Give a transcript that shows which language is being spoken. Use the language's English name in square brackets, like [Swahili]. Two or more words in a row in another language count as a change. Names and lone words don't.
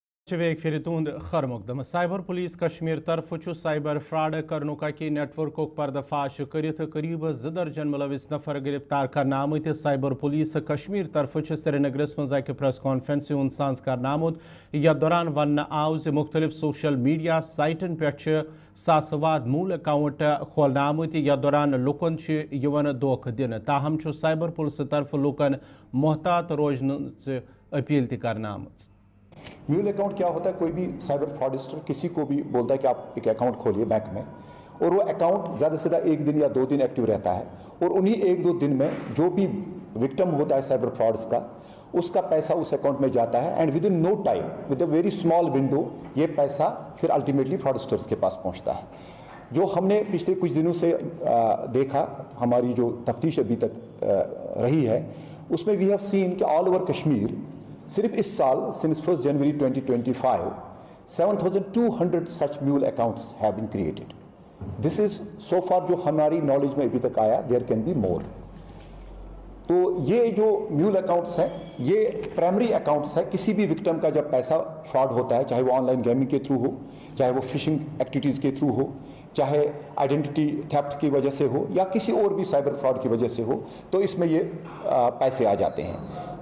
[Kashmiri] फिर तुंद खर मुकदम [English] cyber police [Kashmiri] कश्मीर तरफ [English] cyber fraud [Kashmiri] करनुका की नेटवर्क पर्दाफाश कर करीब 2 दर्जन मुलविस नफर गिरफ्तार करना आमुत साइबर पुलिस कश्मीर तरफ श्रीनगरस मज [English] press conference [Kashmiri] साज करना आमुत यथ दौरान वन आव मुख्तलिफ [English] social media [Kashmiri] साइटन पे सासवाद [English] mule account [Kashmiri] खोलना आमुत यथ दौरान लुकन धोख दिन ताहम [English] cyber police [Kashmiri] तरफ लुकन मोहतात रोजन अपील करना आमुत। [English] mule account [Hindi] क्या होता है? कोई भी [English] cyber fraudster [Hindi] किसी को भी बोलता है कि आप एक अकाउंट खोलिए बैंक में, और वो अकाउंट ज़्यादा से ज़्यादा 1 दिन या 2 दिन एक्टिव रहता है, और उन्हीं 1-2 दिन में जो भी विक्टिम होता है [English] cyber frauds [Hindi] का, उसका पैसा उस अकाउंट में जाता है, [English] and within no time, with a very small window, [Hindi] ये पैसा फिर [English] ultimately fraudsters [Hindi] के पास पहुँचता है। जो हमने पिछले कुछ दिनों से देखा, हमारी जो तफ्तीश अभी तक रही है, उसमें [English] we have seen [Hindi] कि [English] all over [Hindi] कश्मीर सिर्फ इस साल [English] since 1 January 2025 7,200 such mule accounts have been created. this is so far [Hindi] जो हमारी नॉलेज में अभी तक आया, [English] there can be more. [Hindi] तो ये जो [English] mule accounts [Hindi] हैं, ये [English] primary accounts [Hindi] है। किसी भी विक्टिम का जब पैसा फ्रॉड होता है, चाहे वो [English] online gaming [Hindi] के थ्रू हो, चाहे वो [English] phishing activities [Hindi] के थ्रू हो, चाहे [English] identity theft [Hindi] की वजह से हो, या किसी और भी [English] cyber fraud [Hindi] की वजह से हो, तो इसमें ये पैसे आ जाते हैं।